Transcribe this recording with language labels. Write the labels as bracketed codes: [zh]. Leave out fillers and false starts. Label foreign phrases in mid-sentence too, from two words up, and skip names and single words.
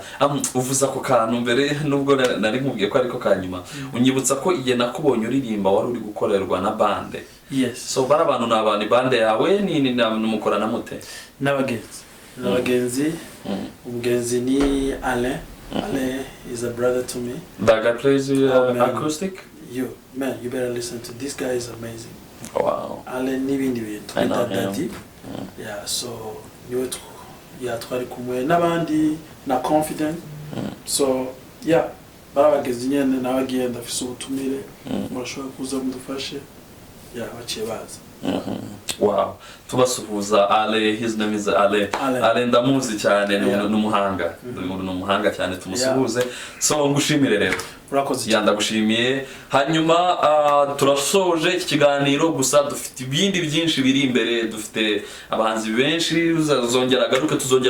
[rw] uvuza ko kantu mbere nubwo nari nkubwiye ko ariko kanyuma unyibutsa ko igihe nakubonye uririmba wari uri gukorerwa na bande so bara abantu n'abandi bande yawe ni mukorana mute n'abagenzi umugenzi ni Alain [en] is a brother to me that guy plays acoustic you better listen to this guy is amazing wow [rn] Alain n'ibindi bintu daddy so niwe twari kumwe n'abandi na confident so barabagenzi nyene nabagiye ndafise ubutumire murashobora kuza mudufashe baciye baza [rw] wow tubasuhuza Ale [en] his name is Ale [rw] ndamuzi cyane n'umuhanga cyane tumusuhuze so ngushimire rero urakoze ndagushimiye hanyuma turasoje iki kiganiro gusa dufite ibindi byinshi biri imbere dufite abahanzi benshi uzongera garuke tuzongera